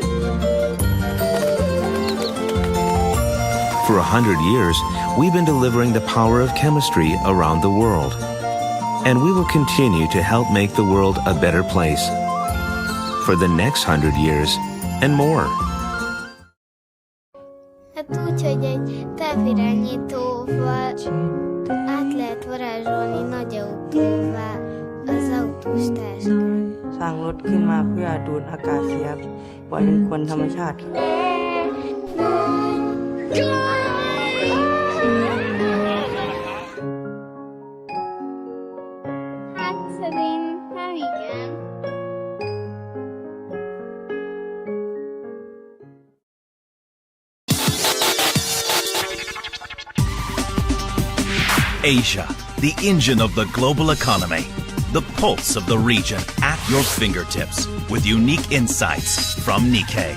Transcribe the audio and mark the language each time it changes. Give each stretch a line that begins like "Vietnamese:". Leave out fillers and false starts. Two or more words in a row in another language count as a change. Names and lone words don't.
English: For 100 years, we've been delivering the power of chemistry around the world. And we will continue to help make the world a better place for the next 100 years and more.
Hungarian: Hát úgy, hogy egy távirányítóval át lehet varázsolni nagy autóvá az autós táskát.
Thai: สร้างรถขึ้นมาเพื่อดูดอากาศเสียปล่อยเป็นควันธรรมชาติ
Hungarian: Hát szerintem igen.
English: Asia, the engine of the global economy. The pulse of the region at your fingertips with unique insights from Nikkei.